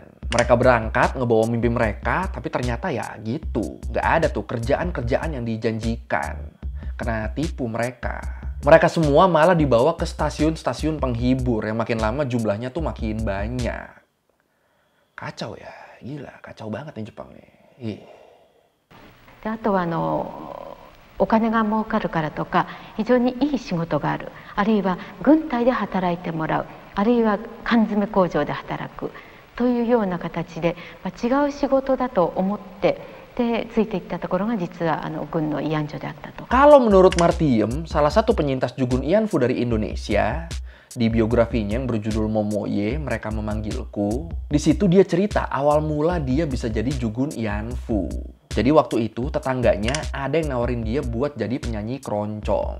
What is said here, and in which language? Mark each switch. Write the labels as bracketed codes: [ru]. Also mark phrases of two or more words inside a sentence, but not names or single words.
[id] Mereka berangkat, ngebawa mimpi mereka, tapi ternyata ya gitu. Nggak ada tuh kerjaan-kerjaan yang dijanjikan. Kena tipu mereka. Mereka semua malah dibawa ke stasiun-stasiun penghibur yang makin lama jumlahnya tuh makin banyak. Kacau ya, gila, kacau banget nih Jepang nih. Ih. [ja] あとはお金が儲かるからとか非常にいい仕事がある、あるいは軍隊で働いてもらう、あるいは缶詰工場で働くというような形で、違う仕事だと思ってでついていったところが実は軍の慰安所であったと。 [id] Kalau menurut Martiem, salah satu penyintas Jugun Ianfu dari Indonesia, di biografinya yang berjudul Momoye, Mereka Memanggilku, di situ dia cerita awal mula dia bisa jadi Jugun Ianfu. Jadi waktu itu tetangganya ada yang nawarin dia buat jadi penyanyi keroncong.